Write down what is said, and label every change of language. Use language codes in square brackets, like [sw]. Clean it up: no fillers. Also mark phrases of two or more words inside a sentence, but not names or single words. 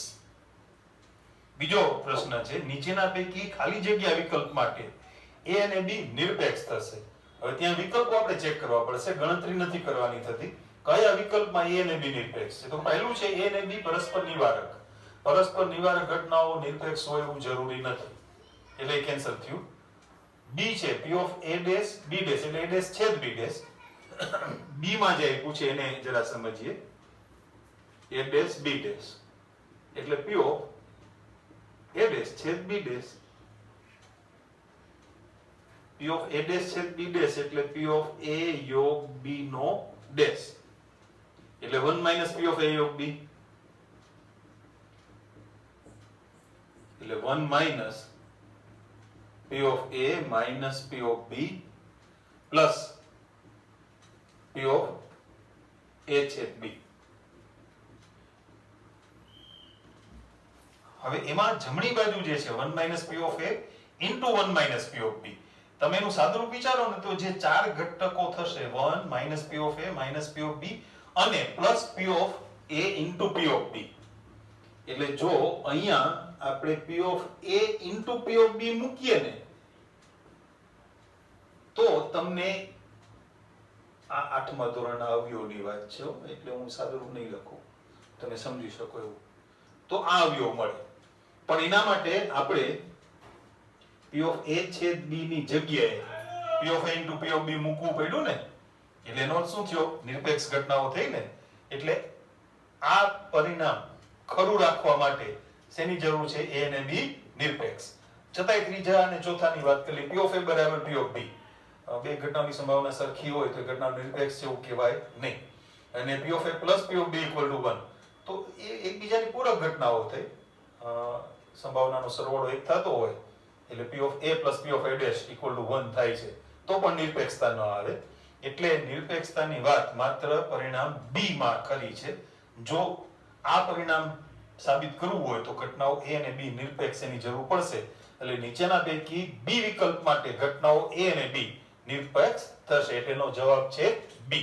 [gu] બીજો પ્રશ્ન છે, નીચેના પૈકી ખાલી જગ્યા વિકલ્પ માટે a અને b નિરપેક્ષ થશે. હવે ત્યાં વિકલ્પો આપણે ચેક કરવા પડશે, ગણતરી નથી કરવાની થતી. કયા વિકલ્પમાં a અને b નિરપેક્ષ છે? તો પહેલું છે a અને b પરસ્પર નિવારક. પરસ્પર નિવારક ઘટનાઓ નિરપેક્ષ હોય એવું જરૂરી નથી, એટલે કેન્સલ થયું. [en] b છે p of a dash b dash, એટલે a dash છેદ b dash. [gu] b માં જે આપ્યું છે એને જરા સમજીએ. [en] a dash b dash એટલે p of a dash છેદ b dash. p of a dash છેદ b dash એટલે p of a યોગ b નો dash, એટલે 1 minus p of a યોગ b, એટલે 1 minus p of a minus p of b plus p of a છેદ b. [gu] હવે એમાં જમણી બાજુ જે છે [en] 1 minus p of a into 1 minus p of b, [gu] તમે એનું સાદુરૂપ વિચારો ને તો જે ચાર ઘટકો થશે 1 - [en] p of a - p of b અને પ્લસ p of a into p of b. [gu] એટલે જો અહીંયા આપણે [en] p of a into p of b [gu] મૂકીએ ને તો તમને આ 8મા ધોરણના અવયવોની વાત છે એટલે હું સાદુરૂપ નહીં લખું, તમે સમજી શકો એવું. તો આ અવયવ મળે, પણ એના માટે આપણે [en] p of a [gu] છેદ b ની જગ્યાએ [en] p of a into p of b [gu] મૂકવું પડ્યું ને, એટલે એનો અર્થ શું થયો? નિરપેક્ષ ઘટનાઓ થઈ ને. એટલે આ પરિણામ ખરું રાખવા માટે શેની જરૂર છે? a અને b નિરપેક્ષ. છતાંય ત્રીજા અને ચોથાની વાત કરી, [en] p of a [gu] બરાબર [en] p of b, [gu] બે ઘટનાઓની સંભાવના સરખી હોય તો ઘટના નિરપેક્ષ છે એવું કહેવાય નહીં. [en] અને p of a plus p of b equal to 1 [gu] તો એ એકબીજાની પૂરક ઘટનાઓ થઈ. સંભાવનાનો સરવાળો એક થતો હોય એટલે [en] p of a plus p of a dash equal to 1 [gu] થાય છે તો પણ નિરપેક્ષતા ન આવે. એટલે નિરપેક્ષતાની વાત માત્ર પરિણામ b માં ખરી છે. જો આ પરિણામ સાબિત કરવું હોય તો ઘટનાઓ a અને b નિરપેક્ષ એની જરૂર પડશે. એટલે નીચેના પૈકી b વિકલ્પ માટે ઘટનાઓ a અને b નિરપેક્ષ થશે, એટલે એનો જવાબ છે b.